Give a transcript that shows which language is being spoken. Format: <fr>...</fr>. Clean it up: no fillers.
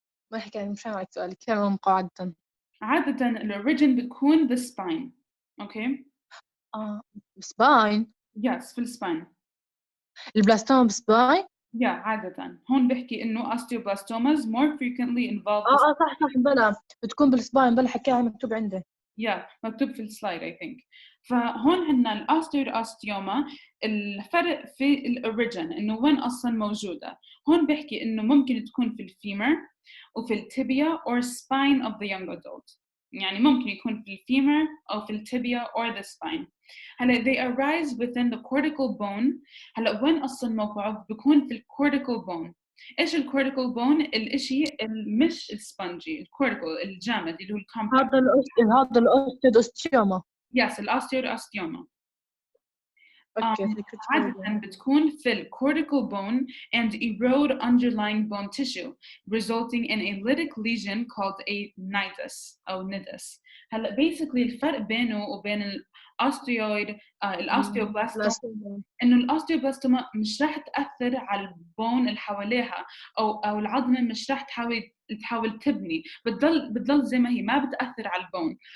<ar>ما حكينا مش فاهمة السؤال، كيف موقعه عادة الأوريجين بتكون</ar> <en>the spine. Okay. spine.</en> <ar>Yes في السباين. البلاستوما بالسباين؟</ar> <en>Yeah</en> <ar>عادة هون بحكي إنه</ar> <en>osteoblastomas more frequently involve</en> <ar>صح بلا بتكون بالسباين، بلا حكاها مكتوب عندي. Yeah مكتوب في السلايد</ar> <en>I think.</en> <ar>فهون عندنا الأوستيويد أوستيوما الفرق في الأوريجين إنه وين أصلاً موجودة. هون بحكي إنه ممكن تكون في الفيمر وفي التibia</ar> <en>or spine of the young adult.</en> <ar>يعني ممكن يكون في الفيمر أو في التibia</ar> <en>or the spine. هلا they arise within the cortical bone.</en> <ar>هلا وين أصلاً موقعه؟ بيكون في الcortical bone. إيش الcortical bone؟ الإشي مش السبنجي، الcortical الجامد اللي هو الكومباكت. هذا الأوستيود أوستيوما. Yes الأوستيود أوستيوما. عادة</ar> <en>بتكون في الcortical bone and erode underlying bone tissue, resulting in a lytic lesion called a nidus أو nidus.</en> <ar>هلا basically الفرق بينه وبين الاوستيوبلاستوما إنه الاوستيوبلاستوما مش راح تأثر على البون اللي حواليها أو العظمة مش راح تحاول تبني، بتضل زي ما هي، ما بتأثر على البون.</ar>